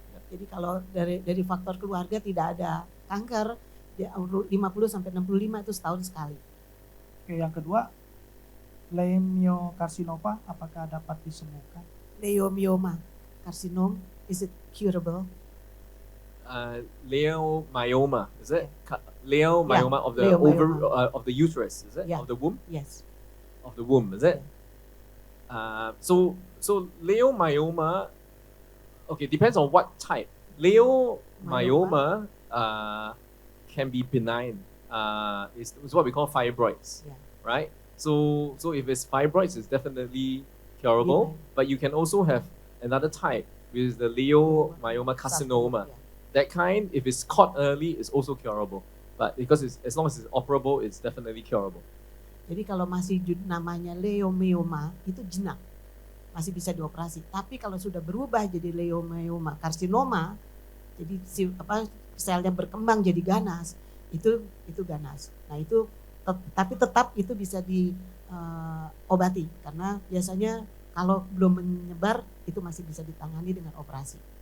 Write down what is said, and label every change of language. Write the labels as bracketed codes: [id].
[id] Jadi kalau dari faktor keluarga tidak ada kanker, di umur 50 sampai 65 itu setahun sekali. Oke, yang kedua, leukemiokarsinoma apakah dapat disembuhkan? [en] Leiomyoma, carcinoma, is it curable? Leiomyoma, is it? Yeah. Leiomyoma of the leiomyoma. of the uterus, is it? Yeah. Of the womb? Yes. Of the womb, is it? So leiomyoma, okay, depends on what type. Leiomyoma can be benign. It's what we call fibroids, Yeah. right? So if it's fibroids, it's definitely curable. Benign. But you can also have another type, which is the leiomyoma carcinoma. Yeah. That kind, if it's caught early, is also curable. But because as long as it's operable, it's definitely curable. [id] Jadi kalau masih namanya leiomyoma itu jenak, masih bisa dioperasi. Tapi kalau sudah berubah jadi leiomyoma karsinoma, jadi selnya berkembang jadi ganas, itu ganas. Nah itu tapi tetap itu bisa diobati karena biasanya kalau belum menyebar itu masih bisa ditangani dengan operasi.